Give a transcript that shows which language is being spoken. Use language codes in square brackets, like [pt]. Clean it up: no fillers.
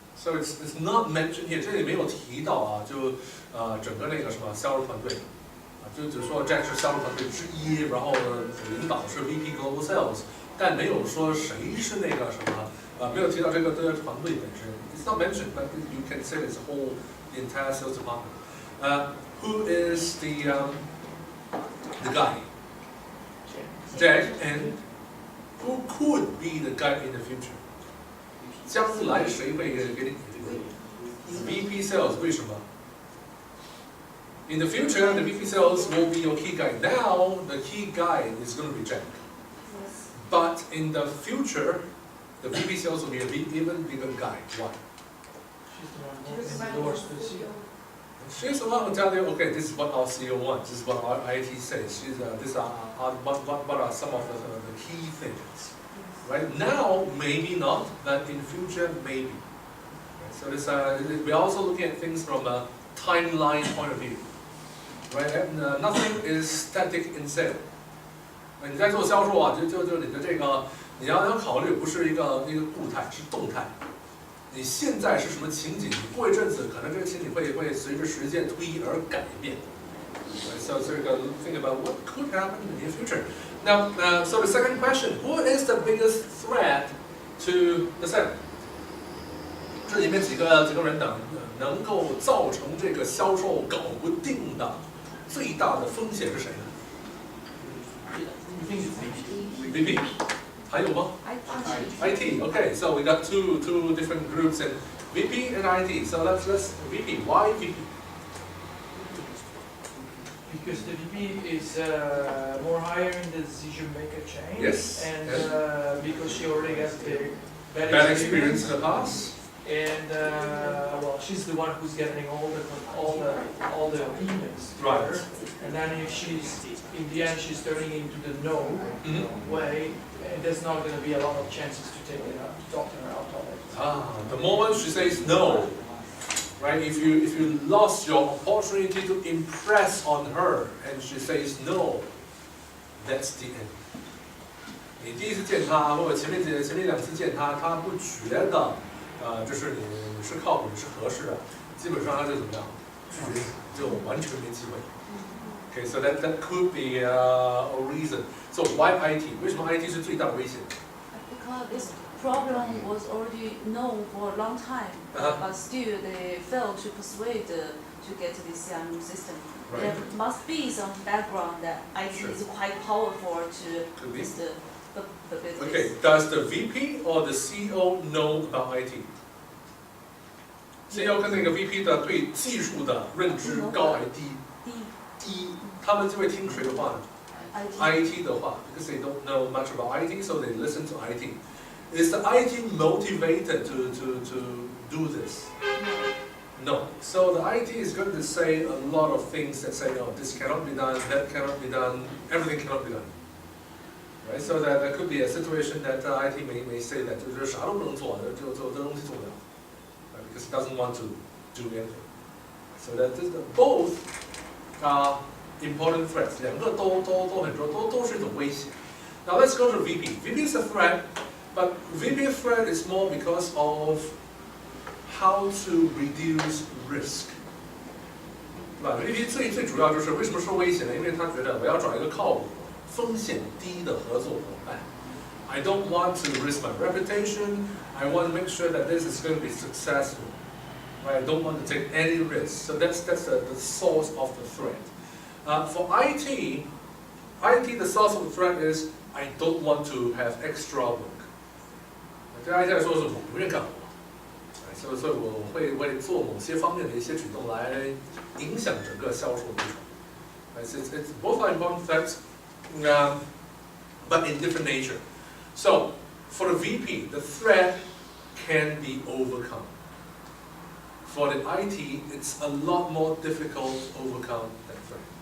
[en] So it's not mentioned here. [zh] 这里没有提到啊，就整个那个什么销售团队啊，就只说 Jack 是销售团队之一，然后领导是 VP Global Sales， 但没有说谁是那个什么没有提到这个团队本身。 [en] It's not mentioned, but you can say it's the entire sales department. Who is the guy? Jack and who could be the guy in the future? [zh] 将来谁会给你 VP Sales 为什么 [en] In the future, the VP Sales will be your key guy. Now, the key guy is going to be Jack. But in the future, the VP Sales will be an even bigger guy. Why? She's the one who opens the doors to the CEO. She's the one who tells you, okay, this is what our CEO wants. This is what our IT says. These are what are some of the key things. Right now, maybe not, but in future, maybe. So this, we're also looking at things from a timeline point of view, right? And, nothing is static in sale. [zh] 你在做销售啊，就你的这个，你要考虑不是一个固态，是动态。你现在是什么情景？你过一阵子，可能这个情景会随着时间推移而改变。 [en] So you got to think about what could happen in the near future. Now, so the second question: Who is the biggest threat to the sale? [zh] 这里面几个人能够造成这个销售搞不定的最大的风险是谁呢 [en] You think it's [zh] ？VP， 还有吗 ？IT. [en] Okay, so we got two different groups in VP and IT. So let's VP. Why VP? Because the VP is more higher in the decision maker chain. Yes. And because she already has the Bad experience in the past. And well, she's the one who's getting all the opinions. Right. And then if she's in the end she's turning into the no way, and there's not going to be a lot of chances to take it out, to talk her out of it. The moment she says no, right? If you lost your opportunity to impress on her, and she says no, that's the end. [zh] 你第一次见她，或者前面两次见她，她不觉得，就是你是靠谱，你是合适的，基本上她就怎么样，拒绝你，就完全没机会。 [en] Okay, so that could be a reason. So why IT? [zh] 为什么 IT 是最大的危险 [en] Because this problem was already known for a long time, but still they failed to persuade to get this system. Right. There must be some background that IT Sure. is quite powerful to Could be. boost the business. Okay, does the VP or the CEO know about IT? [zh] CEO 跟那个 VP 的对技术的认知高还低？低，他们就会听谁的话呢 ？IT 的话 [en] ，because they don't know much about IT, so they listen to IT. Is the IT motivated to do this? No. So the IT is going to say a lot of things that say, no, this cannot be done, that cannot be done, everything cannot be done. Right? So that there could be a situation that IT may say that [zh] 就是啥都不能做，就这东西做不了 [en] because it doesn't want to do anything. So that both are important threats. [zh] 两个都很重要，都是一种威胁。 [en] Now let's go to VP. VP is a threat, but VP threat is more because of how to reduce risk. [zh] 对吧 ？VP 最主要就是为什么说危险呢？因为他觉得我要找一个靠谱、风险低的合作伙伴。 [en] I don't want to risk my reputation. I want to make sure that this is going to be successful. Right? I don't want to take any risk. So that's the source of the threat. For IT, the source of the threat is I don't want to have extra work. [zh] 对 IT 来说是我不愿干活，所以我会为做某些方面的一些举动来影响整个销售流程。 [en] It's both are important threats, but in different nature. So for the VP, the threat can be overcome. For the IT, it's a lot more difficult to overcome that threat.